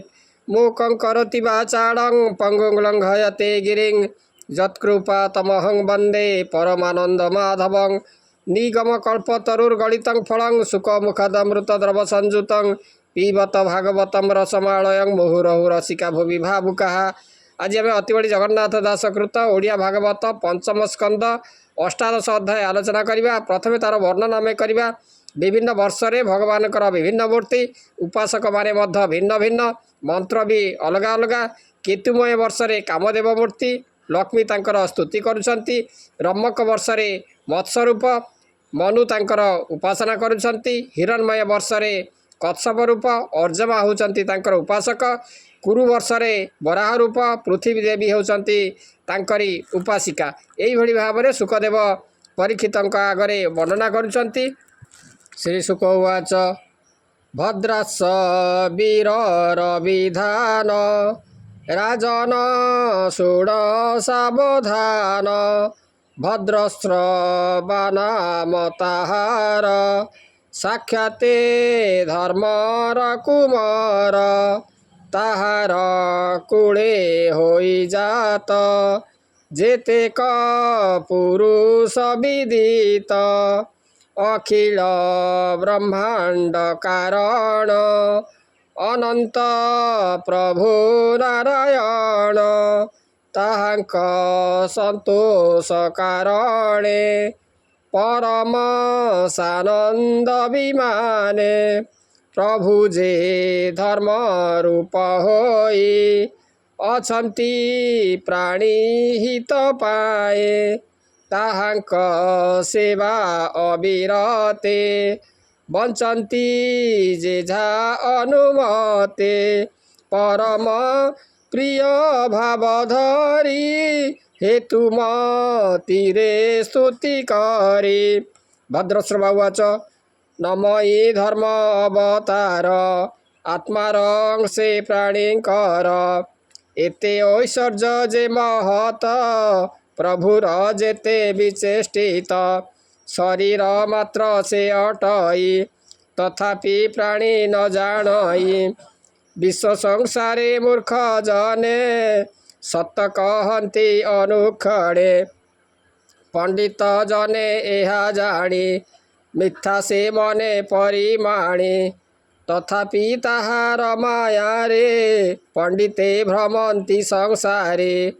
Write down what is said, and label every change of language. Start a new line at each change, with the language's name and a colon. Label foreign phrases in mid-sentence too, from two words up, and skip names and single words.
Sanskrit: मूकं करोति वाचालं पङ्गुं लङ्घयते गिरिं यत्कृपातमहं वन्दे परमानन्दमाधवं। निगमकल्पतरुर्गलितं फलं सुखमुखदमृतद्रवसंयुतं पिबत भागवतं रसमालयं मुहुरहुः रसिका भुवि भावुकाः।
Odia: ଆଜି ଆମେ ଅତିବଡ଼ି ଜଗନ୍ନାଥ ଦାସକୃତ ଓଡ଼ିଆ ଭାଗବତ ପଞ୍ଚମ ସ୍କନ୍ଧ ଅଷ୍ଟାଦଶ ଅଧ୍ୟାୟ ଆଲୋଚନା କରିବା। ପ୍ରଥମ ତାର ବର୍ଣ୍ଣନା ଆମେ କରିବା। ବିଭିନ୍ନ ବର୍ଷ ରେ ଭଗବାନ ବିଭିନ୍ନ ମୂର୍ତ୍ତି ଉପାସକ ମାନେ ମଧ୍ୟ ଭିନ୍ନ ଭିନ୍ନ ମନ୍ତ୍ର ଭି ଅଲଗା ଅଲଗା। କେତୁମୟ ବର୍ଷ ରେ କାମଦେବ ମୂର୍ତ୍ତି ଲକ୍ଷ୍ମୀ ତାଙ୍କର ସ୍ତୁତି କରୁଛନ୍ତି। ରମ୍ମକ ବର୍ଷ ରେ ମତ୍ସ୍ୟ ରୂପ ମନୁ ତାଙ୍କର ଉପାସନା କରୁଛନ୍ତି। ହିରଣ୍ମୟ ବର୍ଷ ରେ କଚ୍ଛପ ରୂପ ଅର୍ଯ୍ୟମା ହେଉଛନ୍ତି ତାଙ୍କର ଉପାସକ। କୁରୁ ବର୍ଷ ରେ ବରାହ ରୂପ ପୃଥ୍ୱୀ ଦେବୀ ହେଉଛନ୍ତି ତାଙ୍କରି ଉପାସିକା। ଏହି ଭଳି ଭାବ ରେ ସୁଖଦେବ ପରୀକ୍ଷିତଙ୍କ ଆଗରେ ବର୍ଣ୍ଣନା କରୁଛନ୍ତି। ଶ୍ରୀ ସୁଖ ଉବାଚ ଭଦ୍ରାସ ବୀରର ବିଧାନ ରାଜନ ଶୁଣ ସାବଧାନ ଭଦ୍ରଶ୍ରବନାମ ତାହାର ସାକ୍ଷାତେ ଧର୍ମର କୁମାର ତାହାର କୂଳେ ହୋଇ ଜାତ ଯେତେକ ପୁରୁଷ ବିଦିତ ଅଖିଳ ବ୍ରହ୍ମାଣ୍ଡ କାରଣ ଅନନ୍ତ ପ୍ରଭୁ ନାରାୟଣ ତାହାଙ୍କ ସନ୍ତୋଷ କାରଣେ ପରମ ସାନନ୍ଦ ବିମାନେ ପ୍ରଭୁ ଯେ ଧର୍ମ ରୂପ ହୋଇ ଅଛନ୍ତି ପ୍ରାଣୀ ହିତ ପାଏ ତାହାଙ୍କ ସେବା ଅବିରତେ ବଞ୍ଚନ୍ତି ଯେଝା ଅନୁମତେ ପରମ ପ୍ରିୟ ଭାବ ଧରି ହେତୁ ମତିରେ ସ୍ତୁତି କରି। ଭଦ୍ରଶ୍ରବା ଉବାଚ ନମଇ ଧର୍ମ ଅବତାର ଆତ୍ମାରଂ ସେ ପ୍ରାଣୀଙ୍କର ଏତେ ଐଶ୍ୱର୍ଯ୍ୟ ଯେ ମହତ ପ୍ରଭୁର ଯେତେ ବିଚେଷ୍ଟିତ ଶରୀର ମାତ୍ର ସେ ଅଟଇ ତଥାପି ପ୍ରାଣୀ ନ ଜାଣଇ ବିଶ୍ୱ ସଂସାରେ ମୂର୍ଖ ଜନେ ସତ କହନ୍ତି ଅନୁକ୍ଷଣେ ପଣ୍ଡିତ ଜନେ ଏହା ଜାଣି ମିଥ୍ୟା ସେ ମନେ ପରିମାଣି ତଥାପି ତାହାର ମାୟା ରେ ପଣ୍ଡିତେ ଭ୍ରମନ୍ତି ସଂସାରେ